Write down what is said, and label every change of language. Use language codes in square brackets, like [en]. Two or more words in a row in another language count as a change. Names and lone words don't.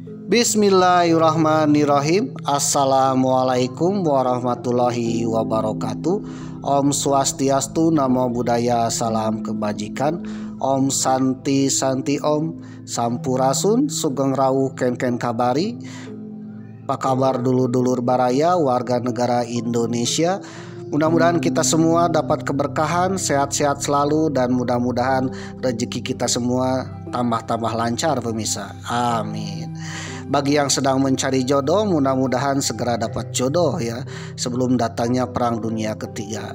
[ar] بسم الله الرحمن الرحيم. السلام عليكم ورحمة الله وبركاته. [ban] Om Swastiastu, [pi] Namo Buddhaya, [id] salam kebajikan. [sa] Om Santi Santi Om, Sampurasun, [jv] Sugeng Rawuh [sa] Ken Kabari. [id] Apa kabar [su] dulur-dulur baraya [id] warga negara Indonesia? Mudah-mudahan kita semua dapat keberkahan, sehat-sehat selalu, dan mudah-mudahan rezeki kita semua tambah-tambah lancar pemirsa. Amin. Bagi yang sedang mencari jodoh, mudah-mudahan segera dapat jodoh ya sebelum datangnya perang dunia ketiga.